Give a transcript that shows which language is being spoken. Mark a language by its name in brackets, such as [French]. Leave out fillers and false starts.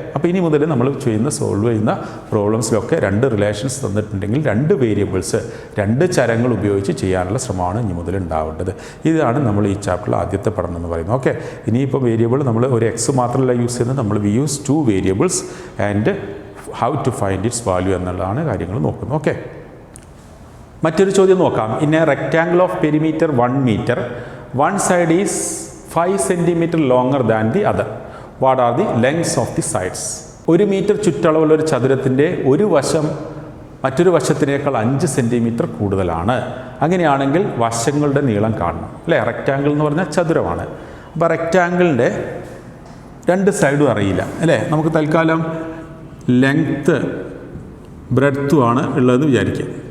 [Malayalam] അപ്പോൾ ഇനി മുതൽ നമ്മൾ സോൾവ് ചെയ്യുന്ന പ്രോബ്ലംസിലൊക്കെ 2 റിലേഷൻസ് തന്നിട്ടുണ്ടെങ്കിൽ 2 വേരിയബിൾസ് 2 ചരങ്ങൾ ഉപയോഗിച്ച് ചെയ്യാനുള്ള ശ്രമമാണ് ഇനി മുതൽ ഉണ്ടാവേണ്ടത്. ഇതാണ് നമ്മൾ ഈ ചാപ്റ്ററിൽ ആദ്യത്തെ പഠനം എന്ന് പറയുന്നത്. ഓക്കെ, ഇനിയിപ്പോൾ വേരിയബിൾ നമ്മൾ ഒരു എക്സ് മാത്രമല്ല യൂസ് ചെയ്യുന്നത്, നമ്മൾ [English] we use 2 variables and how to find its value [Malayalam] എന്നുള്ളതാണ് കാര്യങ്ങൾ നോക്കുന്നത്. ഓക്കെ, മറ്റൊരു ചോദ്യം നോക്കാം. [English] In a rectangle of perimeter 1 meter, one side is 5 centimeter longer than the other. What are the lengths of the sides? [Malayalam] 1 metre ചുറ്റളവുള്ള ഒരു ചതുരത്തിൻ്റെ ഒരു വശം മറ്റൊരു വശത്തിനേക്കാൾ 5 സെൻറ്റിമീറ്റർ കൂടുതലാണ്. അങ്ങനെയാണെങ്കിൽ വശങ്ങളുടെ നീളം കാണണം അല്ലേ. റെക്റ്റാങ്കിൾ എന്ന് പറഞ്ഞാൽ ചതുരമാണ്. അപ്പോൾ റെക്റ്റാങ്കിളിൻ്റെ 2 സൈഡും അറിയില്ല അല്ലേ. നമുക്ക് തൽക്കാലം ലെങ്ത്ത് ബ്രെഡ്ത്തുമാണ് ഉള്ളതെന്ന് വിചാരിക്കുക.